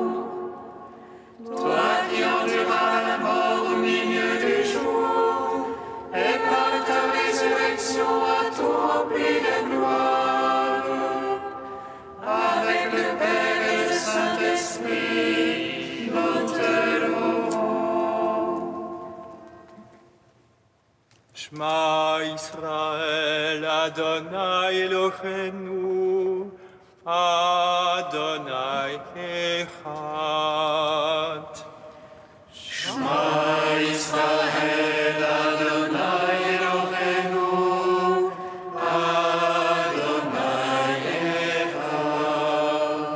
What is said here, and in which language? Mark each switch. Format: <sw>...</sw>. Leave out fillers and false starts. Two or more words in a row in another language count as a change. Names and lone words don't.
<fr>Toi qui enduras la mort au milieu du jour, et par ta résurrection à tout rempli de gloire, avec le Père et le Saint-Esprit, nous te louons.</fr> <he>שמע ישראל, אדוני אלוהינו, אדוני אחד. שמע ישראל, אדוני אלוהינו, אדוני אחד.</he>